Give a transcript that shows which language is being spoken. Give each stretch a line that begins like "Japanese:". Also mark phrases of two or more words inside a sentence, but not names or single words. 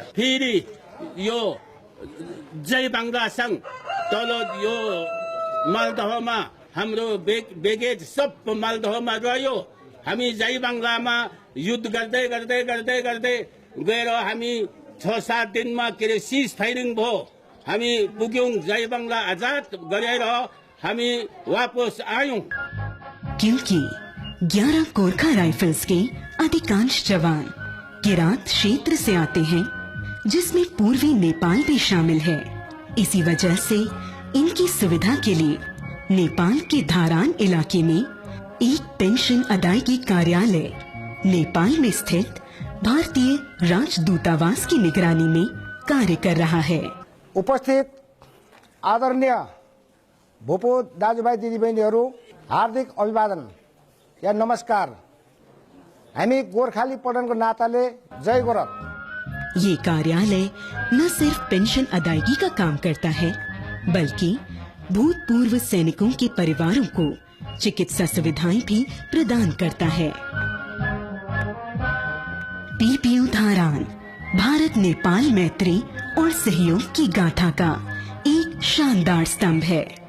Nepali: फेरि यो जय बाङ्ला संघ तल यो मालदहमा हाम्रो बेगेज सब मालदहमा रह्यो। हामी जय बाङ्लामा युद्ध गर्दै गएर हामी 6-7 दिनमा के अरे
English: cease firing
Nepali: भयो। हामी पुग्यौँ जय बाङ्ला आजाद गरेर हामी वापस आयौँ।
Hindi: क्योंकि 11 गोरखा राइफल्स के अधिकांश जवान किरात क्षेत्र से आते हैं, जिसमें पूर्वी नेपाल भी शामिल है। इसी वजह से इनकी सुविधा के लिए नेपाल के धारान इलाके में एक पेंशन अदायगी कार्यालय नेपाल में स्थित भारतीय राजदूतावास की निगरानी में कार्य कर रहा है।
Nepali: उपस्थित आदरणीय भूपो दाजुभाइ दिदीबहिनीहरू हार्दिक अभिवादन या नमस्कार। हामी गोर्खाली पठनको नाताले जय गोरख।
Hindi: ये कार्यालय न सिर्फ पेंशन अदायगी का काम करता है, बल्कि भूतपूर्व सैनिकों के परिवारों को चिकित्सा सुविधाएं भी प्रदान करता है। पीपीयू धारान भारत नेपाल मैत्री और सहयोग की गाथा का एक शानदार स्तंभ है।